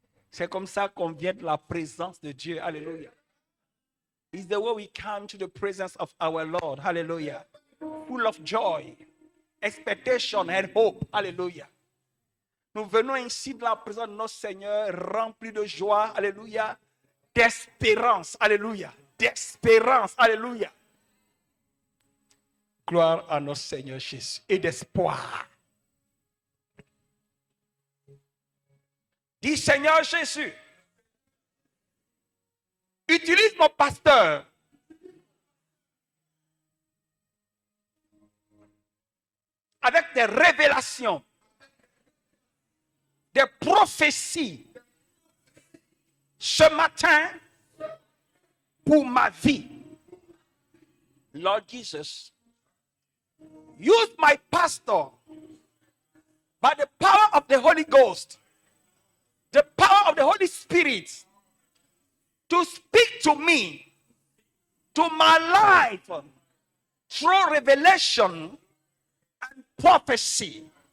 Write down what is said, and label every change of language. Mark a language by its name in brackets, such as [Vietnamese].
[French] C'est comme ça qu'on vient de la présence de Dieu. Alléluia. [English] It's the way we come to the presence of our Lord. Hallelujah. Full of joy, expectation and hope. Hallelujah. [French] Nous venons ici de la présence de notre Seigneur, remplis de joie. Alléluia. D'espérance. Alléluia. D'espérance. Alléluia. Gloire à notre Seigneur Jésus. Et d'espoir. Dis Seigneur Jésus, utilise mon pasteur avec des révélations, des prophéties ce matin pour ma vie. [English] Lord Jesus, use my pastor by the power of the Holy Ghost, the power of the Holy Spirit, to speak to me, to my life, through revelation and prophecy.